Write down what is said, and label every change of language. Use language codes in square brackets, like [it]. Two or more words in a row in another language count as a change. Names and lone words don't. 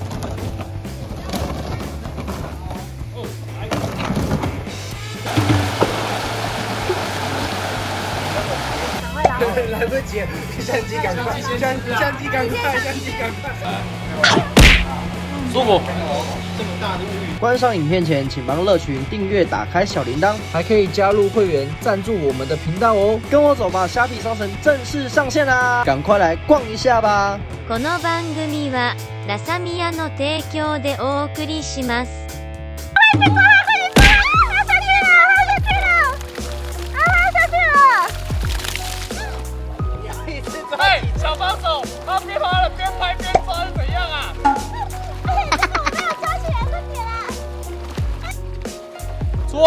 [zh] 来不及，相机赶快，相机赶快！舒服。观赏影片前，请帮乐群订阅、打开小铃铛，还可以加入会员赞助我们的频道哦。跟我走吧，虾皮商城正式上线啦！赶快来逛一下吧。 [ja] この番組はラサミヤの提供でお送りします。 [zh] 哎，小帮手，他边滑了边拍边抓是怎样啊？出！